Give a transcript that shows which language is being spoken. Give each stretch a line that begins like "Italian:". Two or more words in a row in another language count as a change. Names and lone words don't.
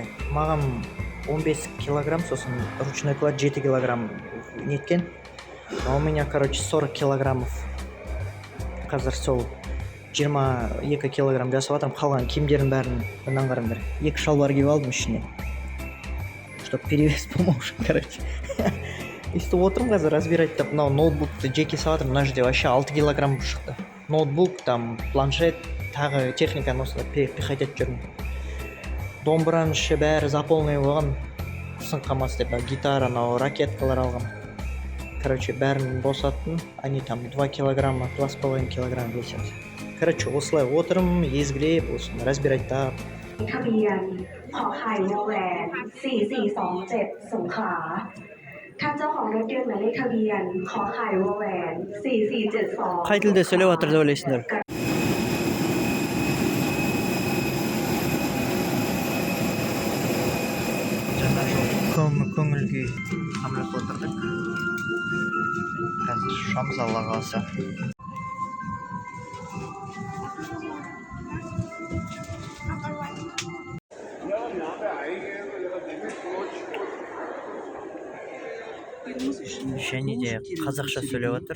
Kazakh: Маған 15 килограмм, сосын
Russian: ручной клад
Kazakh: 7 килограмм неткен.
Russian: А у меня, короче, 40 килограммов.
Kazakh: Қазір сол 22 килограмм жасап атырмын. Қалған киімдердің бәрін бұнан қараңдар. 2 шалбар киіп алдым ішіне.
Russian: Чтоб перевес
Kazakh: болмау үшін, короче. Өйстіп отырмын қазір разбирать-тап. Мынау ноутбукты жеке салатырмын. Мына жерде вообще 6 килограмм шықты. Ноутбук,
Russian: там планшет,
Kazakh: тағы техниканы осылай пихать жүрмін. Домбыраның іші бәрі заполнай болған. Сын қамас деп, гитара, ракеткалар алған. Короче, бәрін босаттым.
Russian: Они там 2 килограмма, 2,5 килограмм весят.
Kazakh: Короче, осылай отырым, езгілеп, осыны разбирать-тап.
Thai: ทะเบียนขอไข่วอแหวน4427สงขลาท่านเจ้าของรถยนต์หมายเลขทะเบียนขอไข่วอแหวน4472
Kazakh: Қай тілде сөйлеп жатыр деп ойлайсыңдар? Көңіл күй қамлап отырдық. Қазір ұшамыз, Алла қаласа. Және де қазақша сөйлеп отыр.